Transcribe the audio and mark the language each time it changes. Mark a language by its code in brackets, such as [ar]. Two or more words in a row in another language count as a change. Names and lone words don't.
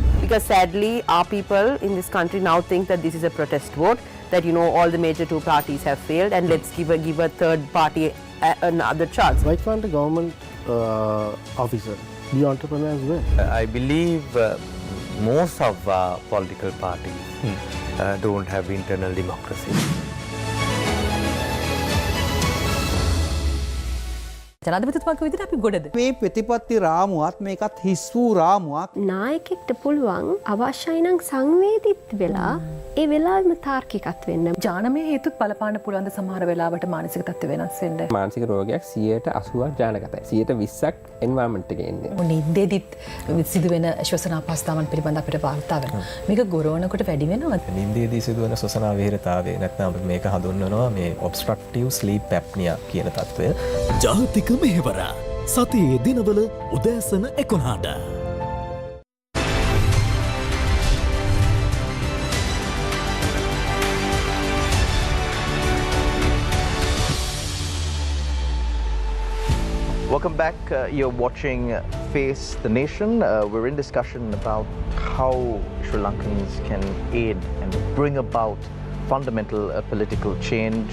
[en] Because sadly, our people in this country now think that this is a protest vote, that all the major two parties have failed, and let's give a third party another chance. Why can't the government officer be entrepreneur as well? I believe most of political parties don't have internal democracy. [si] ජනාධිපතිතුමාගේ විදිහට අපි ගොඩද මේ ප්‍රතිපත්ති රාමුවත් මේකත් හිස් වූ රාමුවක් නායකෙක්ට පුළුවන් අවශ්‍යයි නම් සංවේදීත් වෙලා ඒ වෙලාවෙම තාර්කිකත් වෙන්න ජානමය හේතුත් බලපාන්න පුළුවන් ද සමහර වෙලාවට මානසික තත්ත්ව වෙනස් වෙන්න මානසික රෝගයක් 80%ක් ජානගතයි 20%ක් එන්වයරන්මන්ට් එකේ ඉන්නේ නින්දේදිත් සිදුවෙන ශ්වසන අපහසුතාවන් පිළිබඳ අපිට වාර්තා වෙනවා මේක ගොරවනකොට වැඩි වෙනවද නින්දේදී සිදුවන ශ්වසන අවහිරතාවය නැත්නම් අපි මේක හඳුන්වනවා මේ [en] obstructive sleep apnea [si] කියන තත්ත්වය ජාතික මෙහෙවර සතියේ දිනවල උදෑසන 11ට [en] Welcome back. You're watching Face the Nation. We're in discussion about how Sri Lankans can aid and bring about fundamental political change.